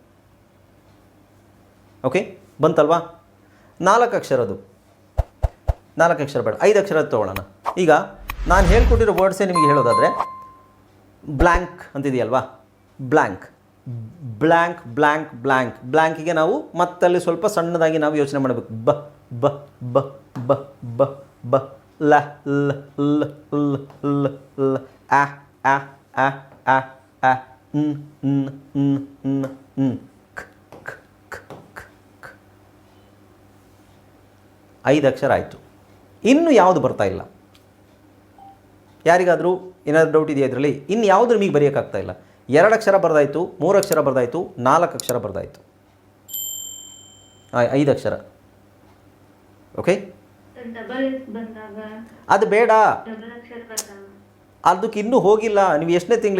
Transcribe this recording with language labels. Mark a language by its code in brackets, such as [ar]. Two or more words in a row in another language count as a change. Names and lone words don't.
[kn] ಓಕೆ, ಬಂತಲ್ವಾ? 4 ಅಕ್ಷರದ್ದು. 4 ಅಕ್ಷರ ಬೇಡ, 5 ಅಕ್ಷರ ತೊಗೊಳ್ಳೋಣ. ಈಗ ನಾನು ಹೇಳ್ಕೊಟ್ಟಿರೋ ವರ್ಡ್ಸೇ ನಿಮಗೆ ಹೇಳೋದಾದರೆ ಬ್ಲ್ಯಾಂಕ್ ಅಂತಿದೆಯಲ್ವಾ? [en] blank blank blank blank. [kn] ಬ್ಲ್ಯಾಂಕಿಗೆ ನಾವು ಮತ್ತಲ್ಲಿ ಸ್ವಲ್ಪ ಸಣ್ಣದಾಗಿ ನಾವು ಯೋಚನೆ ಮಾಡಬೇಕು. ಬ ಬ ಬ ಬ ಬ ಬ ಲ ಲ ಲ ಲ ಲ ಲ ಆ ಆ ಆ ಆ ಆ ನ್ ನ್ ನ್ ನ್ ನ್ ಕ್ ಕ್ ಕ್ ಕ್. 5 ಅಕ್ಷರ ಆಯಿತು. ಇನ್ನು ಯಾವುದು ಬರ್ತಾ ಇಲ್ಲ? ಯಾರಿಗಾದರೂ ಏನಾದರೂ ಡೌಟ್ ಇದೆಯಾ ಇದರಲ್ಲಿ? ಇನ್ನು ಯಾವುದು ನಿಮಗೆ ಬರೆಯೋಕ್ಕಾಗ್ತಾ ಇಲ್ಲ? 2 ಅಕ್ಷರ ಬರ್ದಾಯಿತು, 3 ಅಕ್ಷರ ಬರ್ದಾಯಿತು, 4 ಅಕ್ಷರ ಬರ್ದಾಯಿತು, 5 ಅಕ್ಷರ. ಓಕೆ, ಅದು ಬೇಡ, ಅದಕ್ಕೆ ಇನ್ನೂ ಹೋಗಿಲ್ಲ. ನೀವು ಎಷ್ಟನೇ ತಿಂಗಳಿದೆ?